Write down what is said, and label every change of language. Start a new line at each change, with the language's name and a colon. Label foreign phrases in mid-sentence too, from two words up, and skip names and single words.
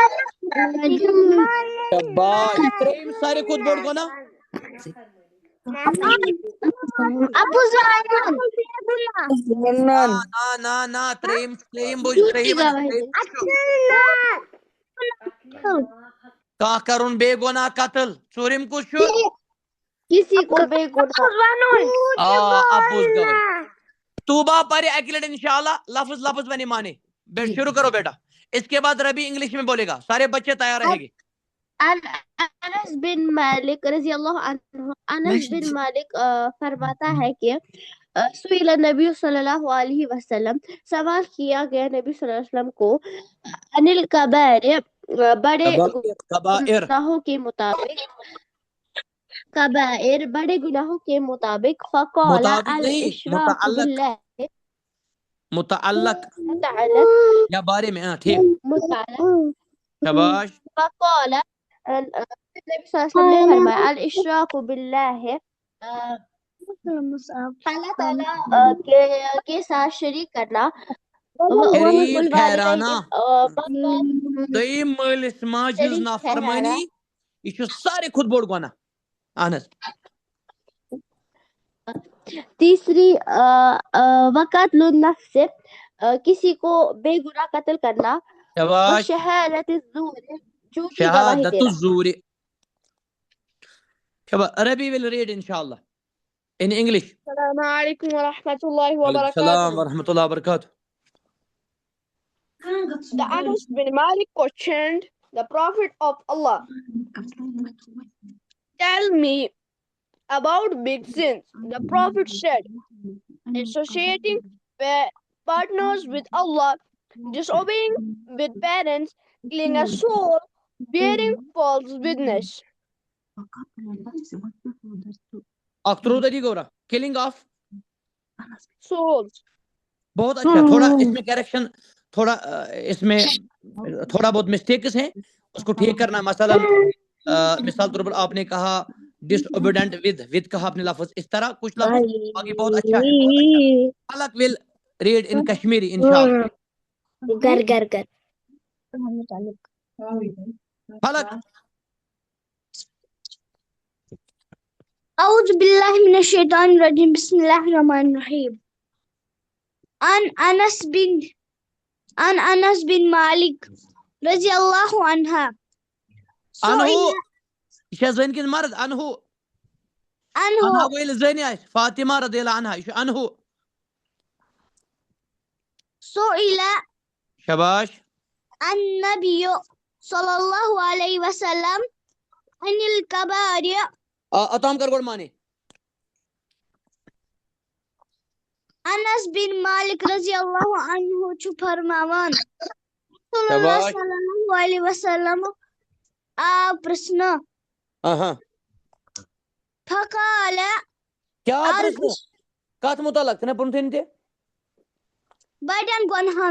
Kashmiri: ترٛیٚیِم ساروی کھۄتہٕ بوٚڑ گۄناہ نہ ترٛیٚیِم کانٛہہ کرُن بیٚیہِ گۄناہ قتل ژوٗرِم کُس چھُ اپُز گوٲہی
Urdu: توبہ پڑھے
Kashmiri: اکہِ لٹہِ
Urdu: انشاءاللہ لفظ لفظ بنے مانے شروع کرو بیٹا اس کے بعد ربی انگلش میں بولے گا سارے بچے تیار رہیں گے انس بن مالک
Arabic: رضی اللہ عنہ
Urdu: انس بن مالک فرماتا ہے کہ
Arabic: سئل نبی صلی اللہ علیہ وسلم
Urdu: سوال کیا گیا نبی
Arabic: صلی اللہ علیہ وسلم
Urdu: کو
Arabic: انل کبائر
Urdu: بڑے گناہوں کے مطابق
Arabic: فقال الاشراک باللہ
Urdu: متعلق متعلق یا بارے میں. ہاں ٹھیک. متعلق. شاباش.
Arabic: فقال النبي صلی اللہ علیہ وسلم
Urdu: نے فرمایا
Arabic: الاشراق باللہ
Urdu: اللہ تعالیٰ کے ساتھ شریک کرنا شریک ٹھہرانا. والوالدین
Kashmiri: دویم مٲلِس ماجہِ ہٕنٛز شریک نافرمٲنی یہِ چھُ ساروی کھۄتہٕ بوٚڑ گۄناہ. اہن حظ.
Urdu: تیسری
Arabic: وقتل النفس
Urdu: کسی کو بے گناہ قتل کرنا. شاباش.
Arabic: شہادت الزور
Urdu: جھوٹی گواہی شہادت دینا. الزور. شاباش.
English: Rabi will read inshallah in English.
Arabic: السلام عليكم ورحمة الله وعلیکم السلام وبركاته. ورحمۃ اللہ وبرکاتہ.
English: The Anas bin Malik questioned the Prophet of Allah, "Tell me about big sins." The Prophet said, "Associating partners with Allah, disobeying with parents, killing a soul, bearing false witness." اخترودی گورا killing of Souls.
Urdu: بہت اچھا. تھوڑا اس میں کریکشن تھوڑا اس میں تھوڑا بہت مسٹیکس ہیں اس کو ٹھیک کرنا. مثلا مثال طور پر آپ نے کہا
English: disobedient with
Urdu: کہا آپ نے لفظ اس طرح کچھ لفظ باقی بہت اچھا ہے. بہت اچھا.
English: Falak will read in Kashmiri
Urdu: انشاءاللہ. گر گر گر فلک.
Arabic: أعوذ بالله من الشيطان الرجيم بسم الله الرحمن الرحيم عن أنس بن مالك رضي الله عنها
Kashmiri: انہو یہ چھا زٔنۍ کِنہٕ مرد؟ انہو انہا گوٚو ییٚلہِ زٔنۍ آسہِ فاطمہ
Arabic: رضی اللہ عنہا
Kashmiri: یہِ چھُ انہو.
Arabic: سئل
Urdu: شاباش.
Arabic: النبي صلى الله عليه وسلم عن الكبائر
Kashmiri: اتام کر گۄڈٕ مانے. انس بن مالک
Arabic: رضی اللہ عنہ
Kashmiri: چھُ فرماوان
Arabic: رسول اللہ
Urdu: شاباش.
Arabic: صلی اللہ علیہ وسلم
Kashmiri: آو پرژھنہٕ
Urdu: ہاں
Arabic: فقال
Kashmiri: کیا پرژھنہٕ کتھ متعلق چھُنا پوٚرمُت تہِ بڑٮ۪ن گۄنہن